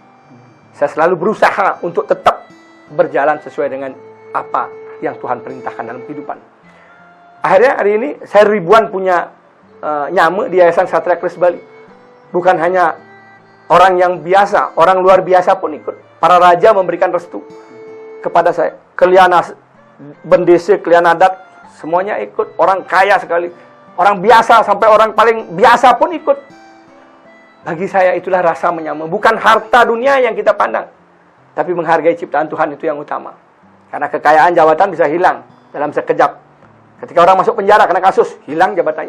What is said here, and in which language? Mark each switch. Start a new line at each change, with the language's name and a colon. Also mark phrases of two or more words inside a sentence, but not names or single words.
Indonesian: Saya selalu berusaha untuk tetap berjalan sesuai dengan apa yang Tuhan perintahkan dalam kehidupan. Akhirnya hari ini, saya ribuan punya nyame di Yayasan Satria Kris Bali. Bukan hanya orang yang biasa, orang luar biasa pun ikut. Para raja memberikan restu kepada saya. Keliana bendese, keliana adat, semuanya ikut. Orang kaya sekali, orang biasa sampai orang paling biasa pun ikut. Bagi saya itulah rasa menyama. Bukan harta dunia yang kita pandang, tapi menghargai ciptaan Tuhan itu yang utama. Karena kekayaan jabatan bisa hilang dalam sekejap. Ketika orang masuk penjara karena kasus, hilang jabatannya.